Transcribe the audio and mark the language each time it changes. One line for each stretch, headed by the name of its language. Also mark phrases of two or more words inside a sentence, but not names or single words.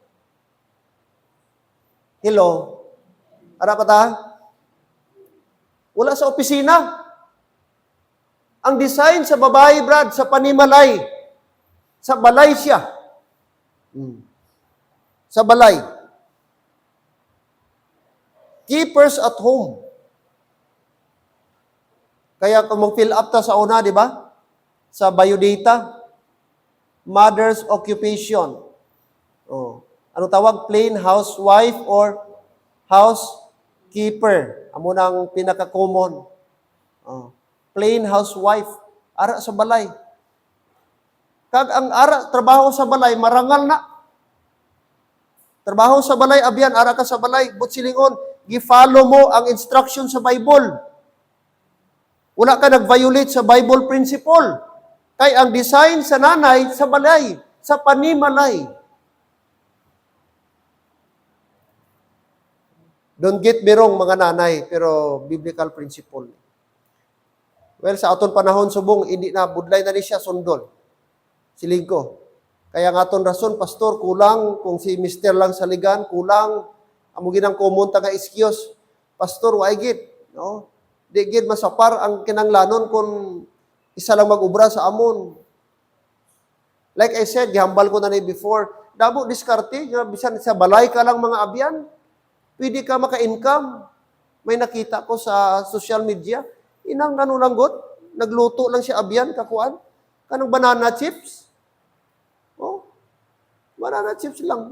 English: Hello?
Hiligaynon: Ara pa ta? Wala sa opisina. Ang design sa babae, Brad, sa panimalay, sa balay siya. Sa balay.
English: Keepers at home.
Hiligaynon: Kaya kung mag-
English: fill up
Hiligaynon: ta sa una, di ba? Sa biodata,
English: mother's occupation.
Hiligaynon: Oh. Ano tawag?
English: Plain housewife or housekeeper.
Hiligaynon: Amo nang pinaka-common. Oh. Plain housewife. Ara sa balay. Kag ang ara, trabaho sa balay, marangal na. Trabaho sa balay, abyan, ara ka sa balay. But silingon, gi-follow mo ang instruction sa Bible. Wala ka nag-violate sa
English: Bible principle.
Hiligaynon: Kay ang design sa nanay, sa balay, sa panimalay.
English: Don't get me wrong,
Hiligaynon: mga nanay, pero
English: biblical principle.
Hiligaynon: Well, sa aton panahon subong, hindi na, budlay na ni siya sundol. Siling ko. Kaya nga aton rason, pastor, kulang, kung si mister lang saligan, kulang, amo ginang kumunta nga excuse. Pastor, why git? No? Di gid masapar ang kinanglanon kung isa lang mag-ubra sa amon.
English: Like I said,
Hiligaynon: gihambal ko na ni before, dabo diskarte, bisan sa balay ka lang mga abyan, pwede ka maka-income. May nakita ko sa
English: social media,
Hiligaynon: inang nanunanggot, nagluto lang siya abyan, kakuan, kanang
English: banana chips.
Hiligaynon: Oh,
English: banana chips
Hiligaynon: lang.